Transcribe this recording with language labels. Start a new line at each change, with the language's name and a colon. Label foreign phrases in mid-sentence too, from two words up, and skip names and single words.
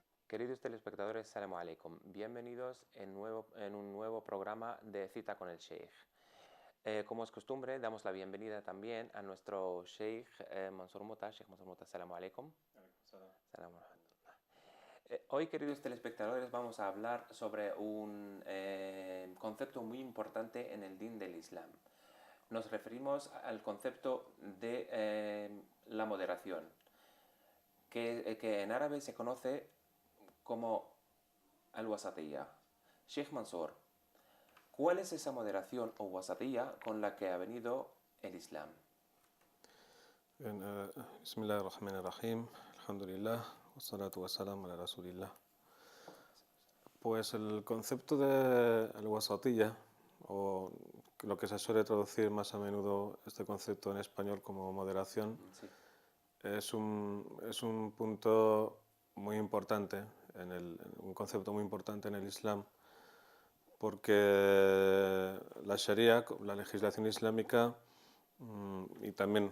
Spanish: Queridos telespectadores,
Arabic: السلام عليكم.
Spanish: Bienvenidos en un nuevo programa de Cita con el Sheikh. Como es costumbre, damos la bienvenida también a nuestro Sheikh Mansour Mota. Sheikh Mansour Mota,
Arabic: السلام عليكم. السلام عليكم.
Spanish: Hoy, queridos telespectadores, vamos a hablar sobre un concepto muy importante en el Din del Islam. Nos referimos al concepto de la moderación, que en árabe se conoce como al-wasatiyya. Sheikh Mansour, ¿cuál es esa moderación o wasatiyya con la que ha venido el Islam?
Arabic: بسم الله الرحمن الرحيم الحمد لله والصلاة والسلام على رسول الله.
Spanish: Pues el concepto de al-wasatiyya, o lo que se suele traducir más a menudo este concepto en español como moderación, Sí. es un punto muy importante, un concepto muy importante en el Islam, porque la Sharia, la legislación islámica, y también,